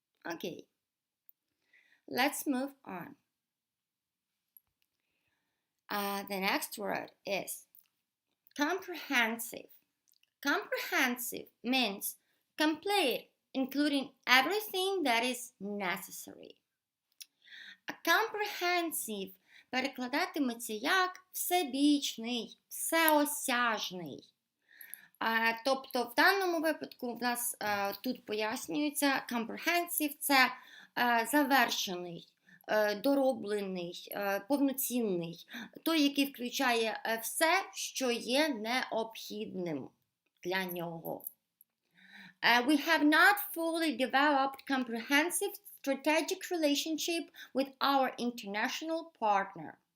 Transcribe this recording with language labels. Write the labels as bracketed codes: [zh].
[en] Okay, let's move on. The next word is comprehensive. Comprehensive means complete, including everything that is necessary. [uk] Comprehensive перекладатиметься як всебічний, всеосяжний. Тобто в даному випадку в нас тут пояснюється comprehensive – це завершений, дороблений, повноцінний, той, який включає все, що є необхідним для нього. [en] We have not fully developed comprehensive strategic relationship with our international partner.